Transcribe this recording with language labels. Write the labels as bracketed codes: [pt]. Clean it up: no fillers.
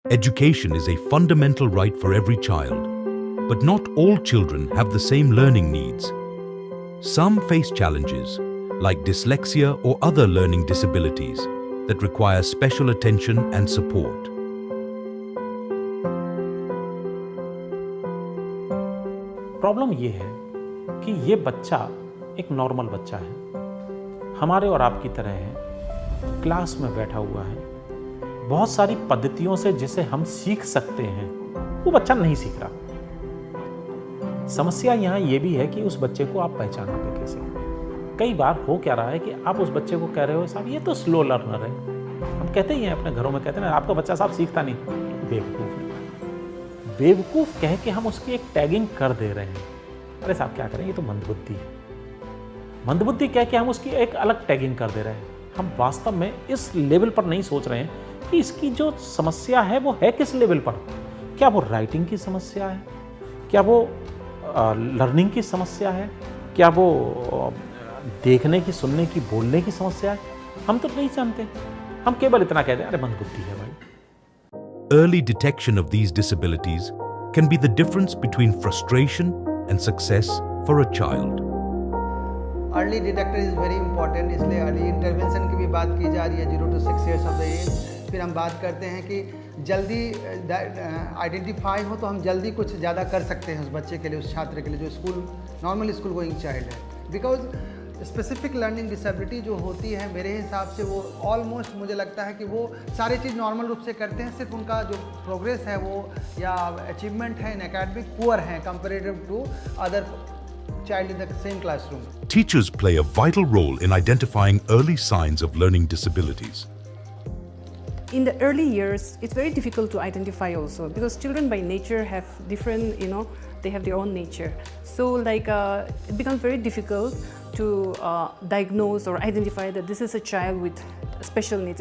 [en] Education is a fundamental right for every child, but not all children have the same learning needs. Some face challenges, like dyslexia or other learning disabilities, that require special attention and support. [hi] Problem ये है कि ये बच्चा एक normal बच्चा है, हमारे और आपकी तरह है, क्लास में बैठा हुआ है, बहुत सारी पद्धतियों से जिसे हम सीख सकते हैं वो बच्चा नहीं सीख रहा। समस्या यहाँ ये भी है कि उस बच्चे को आप पहचानोगे कैसे। कई बार हो क्या रहा है कि आप उस बच्चे को कह रहे हो साहब ये तो स्लो लर्नर है, हम कहते ही हैं अपने घरों में, कहते हैं आपका बच्चा साहब सीखता नहीं, बेवकूफ़ है। बेवकूफ़ कह के हम उसकी एक टैगिंग कर दे रहे हैं, अरे साहब क्या करें ये तो मंदबुद्धि है। मंदबुद्धि कह के हम उसकी एक अलग टैगिंग कर दे रहे हैं। हम वास्तव में इस लेवल पर नहीं सोच रहे हैं कि इसकी जो समस्या है वो है किस लेवल पर। क्या वो राइटिंग की समस्या है, क्या वो लर्निंग की समस्या है, क्या वो देखने की, सुनने की, बोलने की समस्या है, हम तो नहीं जानते। हम केवल इतना कहते हैं अरे मंदबुद्धि है भाई। [en] Early detection of these disabilities can be the difference between frustration and success for a child. Early detector is very important, [hi] इसलिए अर्ली इंटरवेंशन की भी बात की जा रही है [en] 0 to 6 years of the age. [hi] फिर हम बात करते हैं कि जल्दी आइडेंटिफाई हो तो हम जल्दी कुछ ज़्यादा कर सकते हैं उस बच्चे के लिए, उस छात्र के लिए जो school normal school going child है। बिकॉज स्पेसिफिक लर्निंग डिसेबिलिटी जो होती है मेरे हिसाब से वो ऑलमोस्ट मुझे लगता है कि वो सारी चीज़ नॉर्मल रूप से करते हैं, सिर्फ उनका जो प्रोग्रेस है वो या अचीवमेंट है इन एकेडमिक पुअर हैं [en] Comparative to other child in the same classroom. Teachers play a vital role in identifying early signs of learning disabilities. In the early years, it's very difficult to identify also because children by nature have different, they have their own nature. So it becomes very difficult to diagnose or identify that this is a child with special needs.